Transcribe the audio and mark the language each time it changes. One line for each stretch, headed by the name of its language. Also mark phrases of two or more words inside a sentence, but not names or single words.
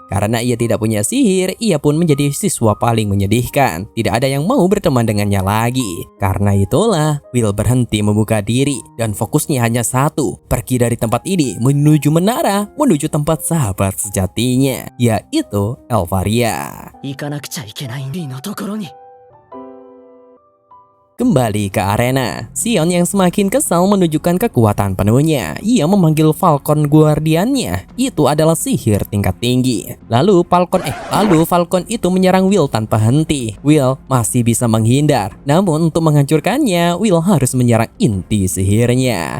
Indonesian: Karena ia tidak punya sihir, ia pun menjadi siswa paling menyedihkan. Tidak ada yang mau berteman dengannya lagi. Karena itulah, Will berhenti membuka diri. Dan fokusnya hanya satu, pergi dari tempat ini menuju menara, menuju tempat sahabat sejatinya, yaitu Elvaria.
Japanese: 行かなくちゃいけないんのところに
Indonesian: Kembali ke arena, Sion yang semakin kesal menunjukkan kekuatan penuhnya. Ia memanggil Falcon Guardiannya. Itu adalah sihir tingkat tinggi. Lalu Falcon itu menyerang Will tanpa henti. Will masih bisa menghindar. Namun untuk menghancurkannya, Will harus menyerang inti sihirnya.